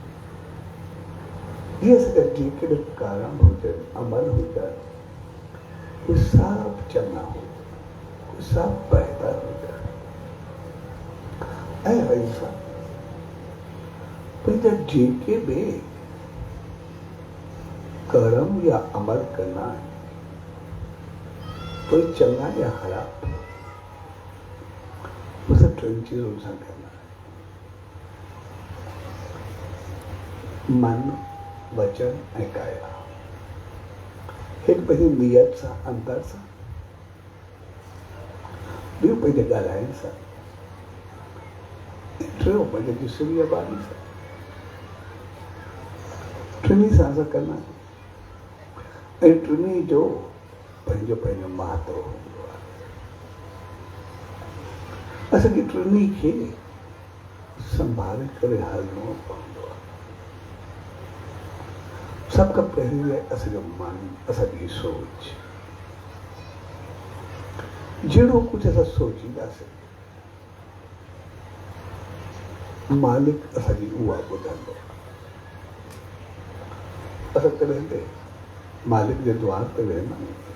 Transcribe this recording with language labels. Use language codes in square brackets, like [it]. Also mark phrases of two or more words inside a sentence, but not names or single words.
[sd] इहे असांजा जेकॾहिं कर्म हुजनि अमल हुजनि उहे सभु चङा हुजनि उहे सभु बहितर हुजनि ऐं वैसा पंहिंजा जेके बि कर्म या अमल [hi] करना है कोई चंगा या खराब उसे टिन चीजों से करना है [sd] मन वचन ऐं काया एक पंहिंजी नियत सां अंदर सां ॿियो पंहिंजे ॻाल्हाइण सां टियों पंहिंजे जिस्म या बानी सां टिनी सां असां [hi] करना है [sd] ऐं टिनी जो पंहिंजो पंहिंजो महत्व हूंदो आहे असांखे टिनी खे संभाले करे हलणो पवंदो आहे सभ खां पहिरीं आहे असांजो मन असांजी सोच जहिड़ो कुझु असां सोचींदासीं मालिक असांजी उहा ॿुधंदो असां कॾहिं ते मालिक जे द्वार ते वेहंदा आहियूं